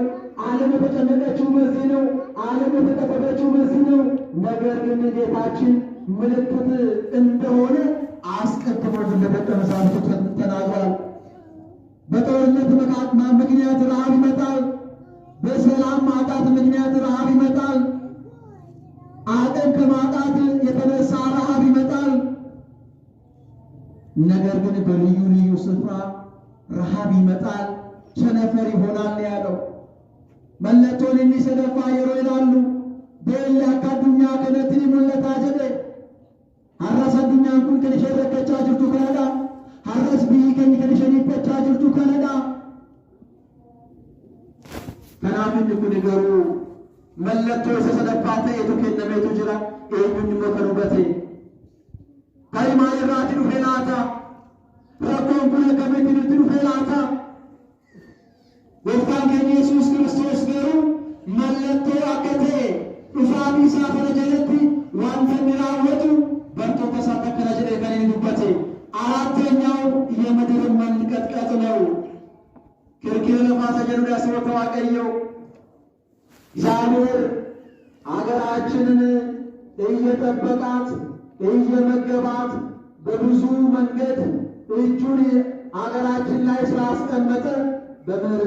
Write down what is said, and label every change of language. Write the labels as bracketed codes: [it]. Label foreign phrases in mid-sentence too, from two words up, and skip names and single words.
[am] ዓለም የተጨነቀችው በዚህ ነው። ዓለም የተጠበበችው በዚህ ነው። ነገር ግን ጌታችን ምልክት እንደሆነ አስቀድሞ ለደቀ መዛሙርቱ ተናግሯል። በጦርነት ምክንያት ረሃብ ይመጣል። በሰላም ማጣት ምክንያት ረሃብ ይመጣል። አቅም ከማጣት የተነሳ ረሃብ ይመጣል። ነገር ግን በልዩ ልዩ ስፍራ ረሃብ ይመጣል፣ ቸነፈር ይሆናል ያለው። [om] mallattoon inni sadaffaa yeroo ilaallu beelli akka addunyaa kanatti ni mul'ataa jedhe. Har'as addunyaan kun kan isheen rakkachaa jirtu kanadha. Har'as biyyi keenya kan isheen dhiphachaa jirtu kanadha. Kanaaf inni kun garuu mallattoo isa sadaffaa ta'etu kennameetu jira. Eenyuun immoo kan hubate kan maal irraati dhufe laata? Rakkoon kun akkamitti nutti dhufe laata? Gooftaan keenya Yesuus Kiristoos garuu mallattoo akka ta'e dhufaatii isaa kana jalatti wanta inni raawwatu bartoota isaa akkana jedhee kan inni dubbate አራተኛው [am] የምድር መንቀጥቀጥ ነው። ክርክር ለማሰጀኑ ያስወጣ ዋቀየው እግዚአብሔር አገራችንን እየጠበቃት እየመገባት በብዙ መንገድ እጁን አገራችን ላይ ስላስቀመጠ በምህረት